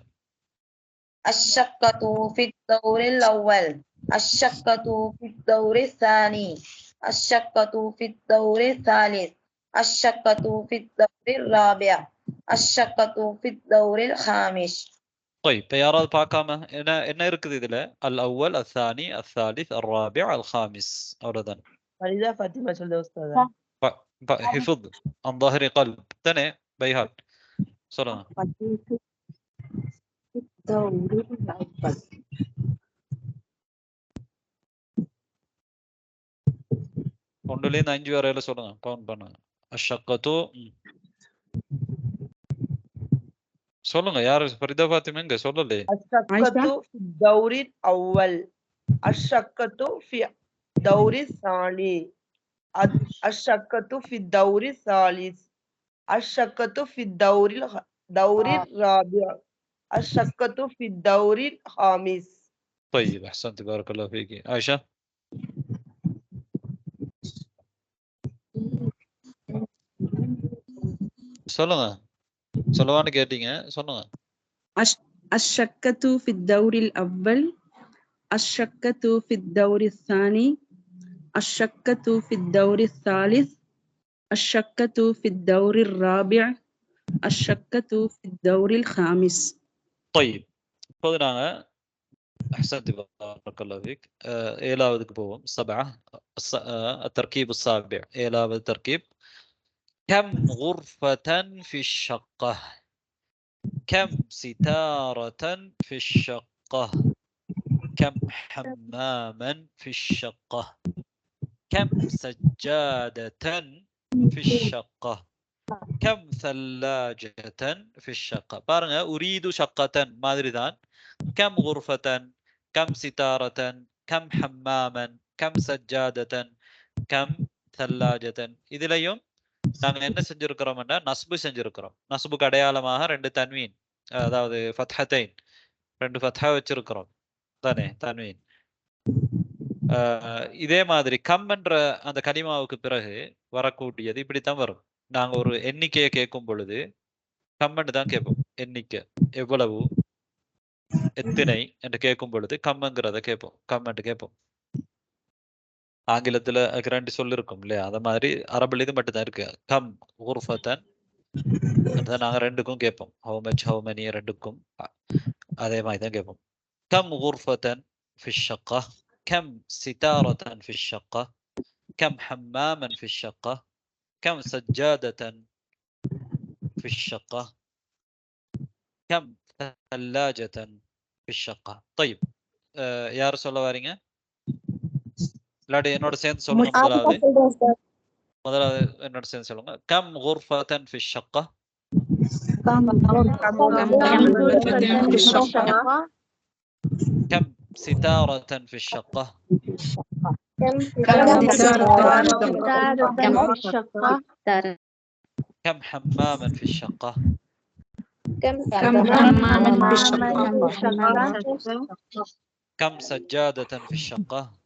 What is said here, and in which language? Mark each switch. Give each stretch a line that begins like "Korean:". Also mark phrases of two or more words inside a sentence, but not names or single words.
Arabic: الشقة في الدور الأول. الشقة في الدور الثاني. الشقة في الدور الثالث. الشقة في الدور الرابع. الشقة في الدور الخامس.
Tamil: طيب யாராவது பார்க்காம என்ன இருக்குது இதுல?
Arabic: الأول الثاني الثالث الرابع الخامس அவ்வளவுதான்.
Tamil: فريدة فاطمة சொல்லுங்க உஸ்தாதா.
Arabic: حفظ عن ظهر قلب
Tamil: தானே பைஹால் சொல்லுங்க. ஒன்றுல இருந்து 5 வரையில சொல்லுங்க கவுண்ட் பண்ணுங்க. الشقة சொல்லுங்க யாரு ஃபரிதா ஃபாத்திமா எங்க சொல்லலே.
Arabic: الشقة في الدور الأول. الشقة في الدور الثاني. الشقة في الدور الثالث. الشقة في الدور الرابع. الشقة في الدور الخامس. طيب أحسنت بارك الله فيك. عائشة.
Tamil: சொல்லுங்க சொல்லவான்னு கேட்டீங்க சொல்லுங்க.
Arabic: الشقة في الدور الأول. الشقة في الدور الثاني. الشقة في الدور الثالث. الشقة في الدور الرابع. الشقة في الدور الخامس. طيب
Tamil: இப்போது நாங்க
Arabic: أحسنت بارك الله فيك.
Tamil: ஏழாவதுக்கு போவோம். 7
Arabic: التركيب السابع. ஏழாவது تركيب. كم غرفة في الشقة؟ كم ستارة في الشقة؟ كم حماما في الشقة؟ كم سجادة في الشقة؟ كم ثلاجة في الشقة؟
Tamil: பாருங்க
Arabic: أريد شقة
Tamil: மாதிரி தான்.
Arabic: كم غرفة؟ كم ستارة؟ كم حماما؟ كم سجادة؟ كم ثلاجة؟
Tamil: இதுலயும் நாங்க என்ன செஞ்சிருக்கிறோம்னா நஸ்பு செஞ்சிருக்கிறோம். நஸ்புக்கு அடையாளமாக 2 தன்வீன் அதாவது ஃபத்ஹத்தைன் 2 ஃபத்ஹா வச்சிருக்கிறோம் தானே தன்வீன். இதே மாதிரி கம் என்ற அந்த கலிமாவுக்கு பிறகு வரக்கூடியது இப்படித்தான் வரும். நாங்க ஒரு எண்ணிக்கையை கேட்கும் பொழுது கம்மென்று தான் கேட்போம். எண்ணிக்கை எவ்வளவு எத்தனை என்று கேட்கும் பொழுது கம்ங்கிறத கேட்போம். கம் என்று கேட்போம். ஆங்கிலத்துல அதுக்கு 2 சொல் இருக்கும் இல்லையா? அத மாதிரி அரபுல இது மட்டும் தான் இருக்கு.
Arabic: كم غرفة
Tamil: அதான் நாங்க 2க்கும் கேட்போம்.
English: how much how many
Tamil: 2க்கும் அதே மாதிரி தான் கேட்போம்.
Arabic: كم غرفة في الشقة كم ستارة في الشقة كم حماما في الشقة كم سجادة في الشقة كم ثلاجة في الشقة.
Tamil: طيب யார் சொல்ல வரீங்க? இல்லாட்டி என்னோட சேர்ந்து சொல்லுங்க. முதலாவது என்னோட சேர்ந்து சொல்லுங்க.
Arabic: كم غرفة في الشقة كم ستارة في الشقة كم حماما في الشقة كم سجادة في الشقة